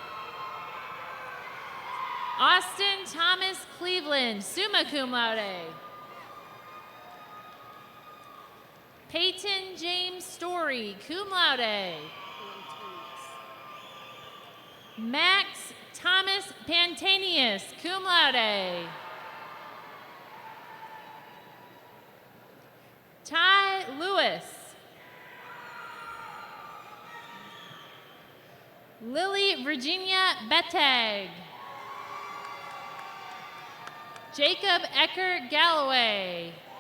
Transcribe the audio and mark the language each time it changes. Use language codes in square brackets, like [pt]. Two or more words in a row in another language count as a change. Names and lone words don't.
[en] Austin Thomas Cleveland, [la] summa cum laude. [en] Peyton James Story, [la] cum laude. [en] Max Thomas Pantanius, [la] cum laude. [en] Ty Lewis. Lily Virginia Bettag. Jacob Ecker Galloway.